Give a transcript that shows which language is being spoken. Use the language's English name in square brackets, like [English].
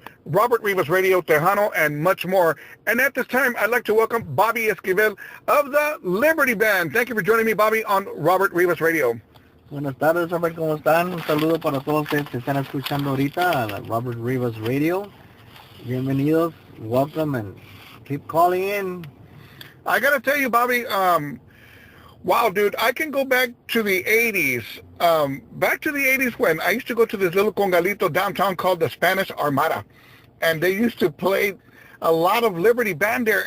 [English] Robert Rivas Radio, Tejano, and much more. And at this time, I'd like to welcome Bobby Esquivel of the Liberty Band. Thank you for joining me, Bobby, on Robert Rivas Radio. [Spanish] Buenas tardes, Robert, ¿cómo están? Un saludo para todos ustedes que están escuchando ahorita a la Robert Rivas Radio. [English] Bienvenidos, welcome, and keep calling in. I got to tell you, Bobby, wow, dude, I can go back to the 80s. Back to the 80s when I used to go to this little congalito downtown called the Spanish Armada. And they used to play a lot of Liberty Band there.